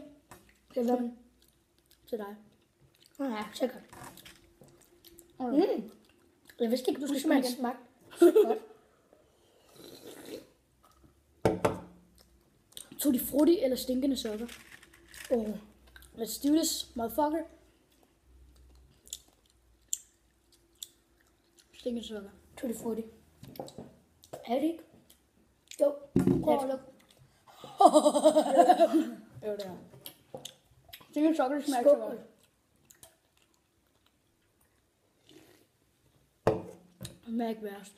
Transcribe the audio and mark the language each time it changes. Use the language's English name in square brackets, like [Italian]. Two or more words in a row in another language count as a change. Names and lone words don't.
[Danish] Det er hvad? til dig. Ja, sikkert. Okay. Jeg vidste ikke, du skulle smage smage igen. smag. Så godt. Tutti Frutti eller stinkende sokker. [English] Let's do this, motherfucker. [Danish] Stinker sukker. Tutti frutti. Er det ikke? Jo. Prøv at lukke. Jo, det er. Stinker sukker, det smager så godt. Det smager ikke værst.